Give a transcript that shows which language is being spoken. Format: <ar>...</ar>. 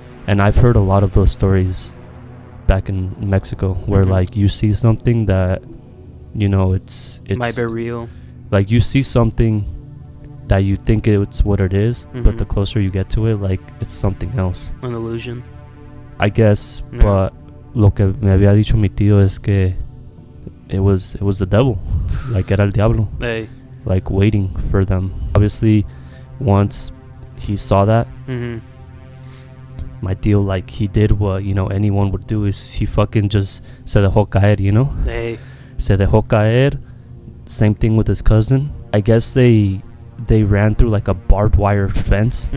<en>And I've heard a lot of those stories back in Mexico where, Mhm. like, you see something that, you know, it's Might be real. like, you see something that you think it's what it is, but Mhm. the closer you get to it, like, it's something else, An illusion. I guess. Yeah.</en> <es>But lo que me había dicho mi tío es que</es> <en>it was the devil, like,</en> <es>era el diablo, Hey.</es> <en>like, waiting for them. Obviously, once he saw that, Mm-hmm. my tío, like, he did what, you know, anyone would do, is he fucking just</en> <es>se dejó caer,</es> <en>you know? Hey.</en> <es>Se dejó caer.</es> <en>Same thing with his cousin. I guess they ran through, like, a barbed wire fence,</en>